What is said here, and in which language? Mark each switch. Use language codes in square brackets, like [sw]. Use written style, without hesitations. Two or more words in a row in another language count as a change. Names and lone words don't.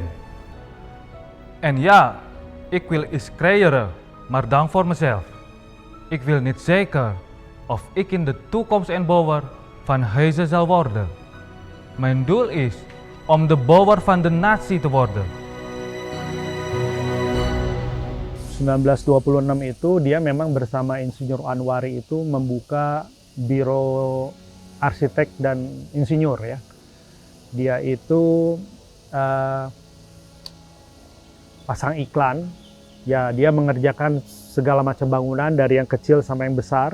[nl] En ja, ik wil iets creëren, maar dan voor mezelf. Ik wil niet zeker of ik in de toekomst een bouwer van huizen zal worden. Mijn doel is om de bouwer van de natie te worden. [id] 1926 itu dia memang bersama Insinyur Anwari itu membuka biro arsitek dan insinyur ya. Dia itu pasang iklan, ya dia mengerjakan segala macam bangunan dari yang kecil sampai yang besar.